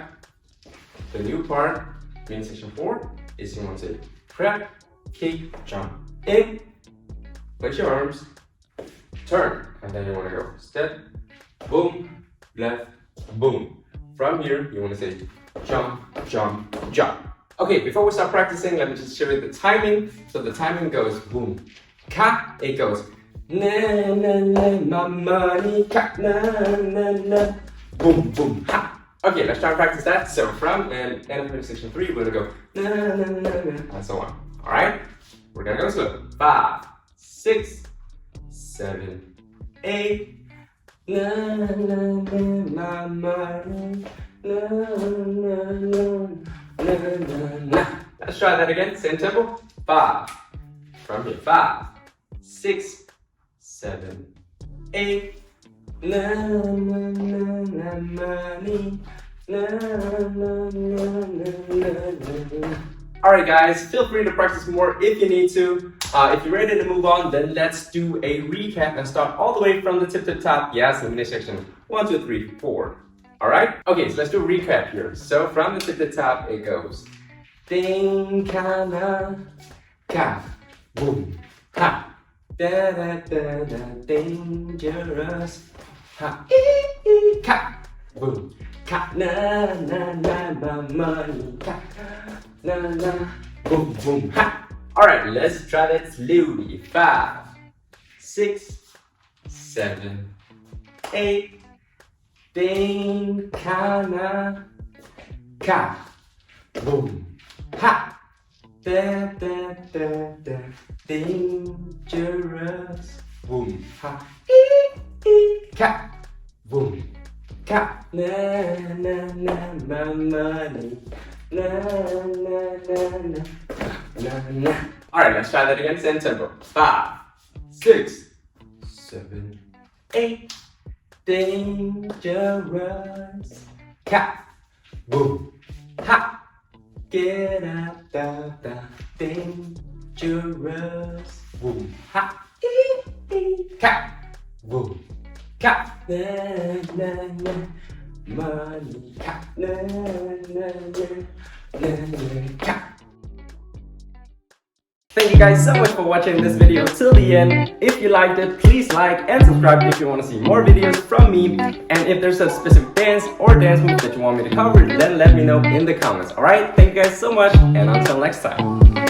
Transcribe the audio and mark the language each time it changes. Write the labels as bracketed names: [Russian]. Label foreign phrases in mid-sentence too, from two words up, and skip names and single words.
[English] The new part in section 4 is you want to say prep, kick, jump in, place your arms, turn, and then you want to go step, boom, left, boom. From here, you want to say jump, jump, jump. Okay, before we start practicing, let me just show you the timing. So the timing goes boom, ka, it goes na na na, my money, ka, na na na, boom, boom, ha. Okay, let's try and practice that. So from and end of section 3, we're gonna go na na na na, and so on. All right, we're gonna go slow. 5, 6, 7, 8. Na na na, my money. Na na na, na na na. Let's try that again. Same tempo. 5. From here. 5, 6, 7, 8. Na na na na, money. Na na na na na. Alright guys, feel free to practice more if you need to. If you're ready to move on, then let's do a recap and start all the way from the tip to the top. Yes, in the section 1, 2, 3, 4. Alright? Okay, so let's do a recap here. So from the tip to the top, it goes ding, ka, na, ka, boom, ha, da da da da, dangerous, ha, ee, ka, boom, ka, na na na, my money, ka, na na, boom, boom, ha. Alright, let's try that slowly. 5, 6, 7, 8. Ding, ka, na, ka, boom, ha, da da da da, dangerous, boom, ha, ka, boom, ka, na na na, my money, na na na na, na na. All right, let's try that again. Same tempo. 5, 6, 7, 8. Dangerous, ka, boom, ha, get out da da, dangerous, boom, ha, ka, boom, ka, na na na, money, ka, na na na, ka. Thank you guys so much for watching this video till the end. If you liked it, please like and subscribe if you want to see more videos from me. And if there's a specific dance or dance move that you want me to cover, then let me know in the comments. Alright, thank you guys so much, and until next time.